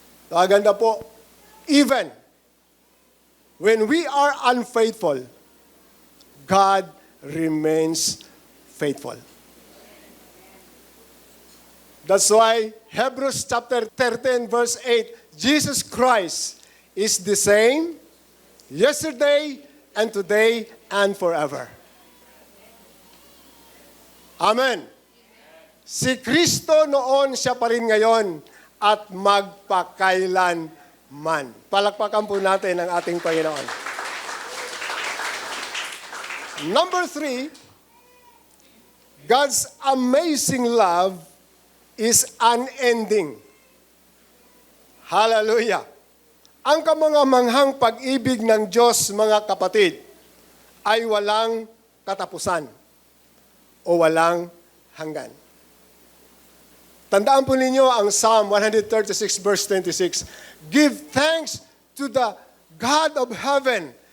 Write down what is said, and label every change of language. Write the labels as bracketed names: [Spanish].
[Filipino] Maganda po, [English] even when we are unfaithful, God remains faithful. That's why Hebrews chapter 13 verse 8, Jesus Christ is the same yesterday and today and forever. Amen. [Filipino] Si Kristo noon, siya pa rin ngayon at magpakailan man. Palakpakan po natin ang ating Panginoon. [English] Number 3, God's amazing love is unending. Hallelujah! [Filipino] Ang kamangamanghang pag-ibig ng Diyos, mga kapatid, ay walang katapusan o walang hanggan. Tandaan po ninyo ang Psalm 136 verse 26. [English] Give thanks to the God of heaven.